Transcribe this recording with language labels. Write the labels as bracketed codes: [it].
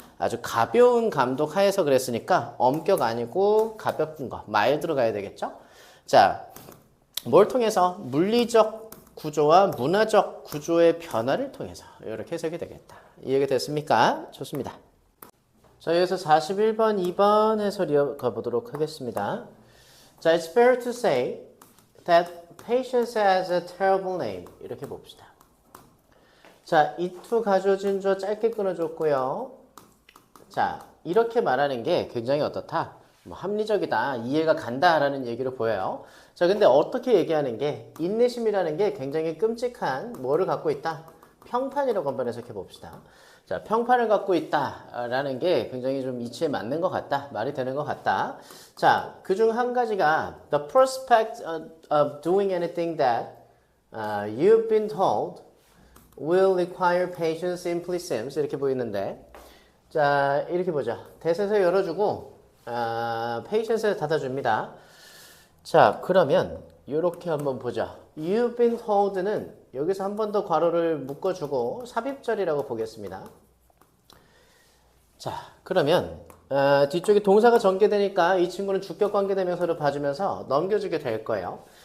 [ko] 아주 가벼운 감독 하에서 그랬으니까 엄격 아니고 가볍은 거, 마일드로 가야 되겠죠? 자, 뭘 통해서? 물리적 구조와 문화적 구조의 변화를 통해서 이렇게 해석이 되겠다. 이해가 됐습니까? 좋습니다. 자, 여기서 41번, 2번 해설 이어가 보도록 하겠습니다. [en] 자, it's fair to say that patience has a terrible name. [ko] 이렇게 봅시다. 자, 이투 가져진 조 짧게 끊어줬고요. 자, 이렇게 말하는 게 굉장히 어떻다? 뭐 합리적이다, 이해가 간다라는 얘기로 보여요. 자, 근데 어떻게 얘기하는 게 인내심이라는 게 굉장히 끔찍한 뭐를 갖고 있다? 평판이라고 한번 해석해 봅시다. 자, 평판을 갖고 있다라는 게 굉장히 좀 이치에 맞는 것 같다, 말이 되는 것 같다. 자, 그중 한 가지가 [en] the prospect of doing anything that you've been told will require patience simply seems [ko] 이렇게 보이는데, 자, 이렇게 보자. 대세서 열어주고 patience를 닫아줍니다. 자, 그러면 이렇게 한번 보자. [en] You've been told [ko] 는 여기서 한 번 더 괄호를 묶어주고 삽입절이라고 보겠습니다. 자, 그러면 뒤쪽에 동사가 전개되니까 이 친구는 주격관계대명사로 봐주면서 넘겨주게 될 거예요.